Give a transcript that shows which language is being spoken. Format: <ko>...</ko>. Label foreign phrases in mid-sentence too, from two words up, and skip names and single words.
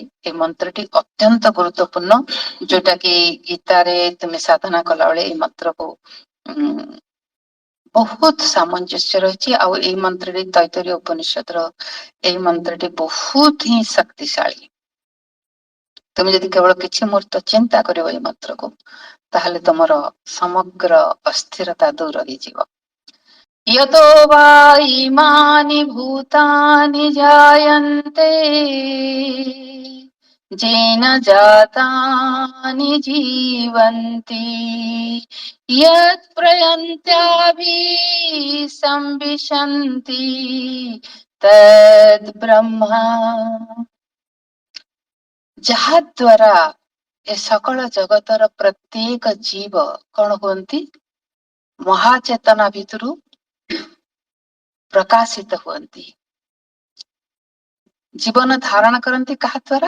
<or>ଏ ମନ୍ତ୍ରଟି ଅତ୍ୟନ୍ତ ଗୁରୁତ୍ୱପୂର୍ଣ୍ଣ, ଯୋଉଟା କି ଗୀତାରେ ତୁମେ ସାଧନା କଲାବେଳେ ଏଇ ମନ୍ତ୍ରକୁ ବହୁତ ସାମଞ୍ଜସ୍ୟ ରହିଛି। ଆଉ ଏଇ ମନ୍ତ୍ରଟି ତୈତ୍ତରୀୟ ଉପନିଷଦର ଏଇ ମନ୍ତ୍ରଟି ବହୁତ ହିଁ ଶକ୍ତିଶାଳୀ। ତୁମେ ଯଦି କେବଳ କିଛି ମୁହୂର୍ତ୍ତ ଚିନ୍ତା କରିବ ଏଇ ମନ୍ତ୍ରକୁ, ତାହେଲେ ତମର ସମଗ୍ର ଅସ୍ଥିରତା ଦୂର ହେଇଯିବ।</or> <sa>यतो वा इमानि भूतानि जायन्ते येन जातानि जीवन्ति यत् प्रयन्त्याभिसंविशन्ति तद् ब्रह्म।</sa> <or>ଯାହା ଦ୍ୱାରା ଏ ସକଳ ଜଗତର ପ୍ରତ୍ୟେକ ଜୀବ କଣ ହୁଅନ୍ତି? ମହାଚେତନା ଭିତରୁ ପ୍ରକାଶିତ ହୁଅନ୍ତି। ଜୀବନ ଧାରଣ କରନ୍ତି କାହା ଦ୍ୱାରା?</or>